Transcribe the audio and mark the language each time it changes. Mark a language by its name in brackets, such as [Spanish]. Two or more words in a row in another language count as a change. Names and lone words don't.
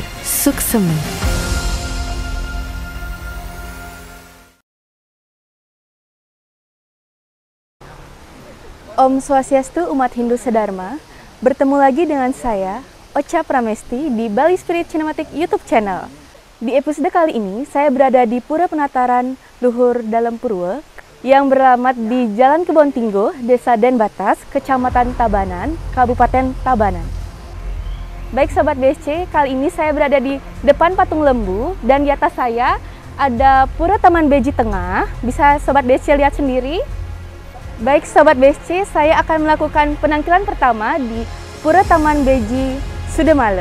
[Indonesian] Sukses! Om Swastiastu umat Hindu Sedharma, bertemu lagi dengan saya, Ocha Pramesti di Bali Spirit Cinematic YouTube Channel. Di episode kali ini, saya berada di Pura Penataran Luhur Dalam Purwo yang beralamat di Jalan Kebon Tingguh, Desa Den Batas, Kecamatan Tabanan, Kabupaten Tabanan. Baik Sobat BSC, kali ini saya berada di depan patung lembu dan di atas saya ada Pura Taman Beji Tengah. Bisa Sobat BSC lihat sendiri. Baik Sobat BSC, saya akan melakukan penangkilan pertama di Pura Taman Beji Sudamala.